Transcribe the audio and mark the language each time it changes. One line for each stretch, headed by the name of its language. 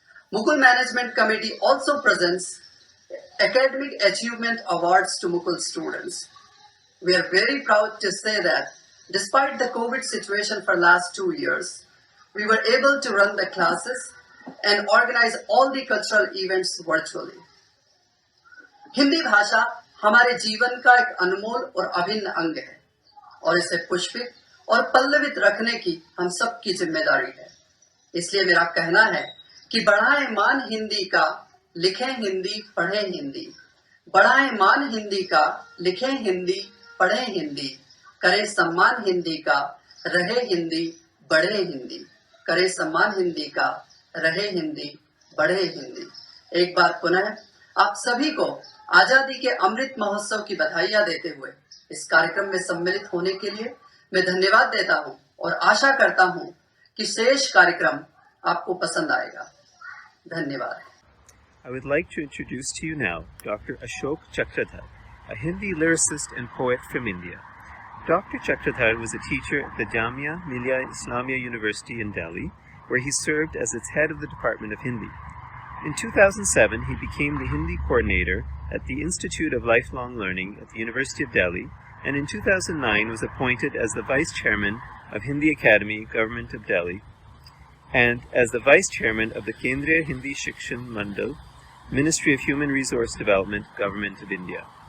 English: Mukul Management Committee also presents academic achievement awards to Mukul students. We are very proud to say that despite the COVID situation for last 2 years, we were able to run the classes and organize all the cultural events virtually.
Hindi: Hindi भाषा हमारे जीवन का एक अनमोल और अभिन्न अंग है और इसे पुष्पित और पल्लवित रखने की हम सबकी जिम्मेदारी है। इसलिए मेरा कहना है कि बढ़ाएं मान हिंदी का, लिखें हिंदी, पढ़ें हिंदी। बढ़ाएं मान हिंदी का, लिखें हिंदी, पढ़ें हिंदी। करें सम्मान हिंदी का, रहे हिंदी, बढ़े हिंदी। करें सम्मान हिंदी का, रहे हिंदी, बढ़े हिंदी। एक बार पुनः आप सभी को आजादी के अमृत महोत्सव की बधाइयां देते हुए इस कार्यक्रम में सम्मिलित होने के लिए मैं धन्यवाद देता हूं और आशा करता हूं कि शेष कार्यक्रम आपको पसंद आएगा। धन्यवाद।
English: I would like to introduce to you now Dr. Ashok Chakradhar, a Hindi lyricist and poet from India. Dr. Chakradhar was a teacher at the Jamia Millia Islamia University in Delhi, where he served as its head of the Department of Hindi. In 2007, he became the Hindi coordinator at the Institute of Lifelong Learning at the University of Delhi, and in 2009 was appointed as the Vice Chairman of Hindi Academy, Government of Delhi, and as the Vice Chairman of the Kendriya Hindi Shikshan Mandal, Ministry of Human Resource Development, Government of India.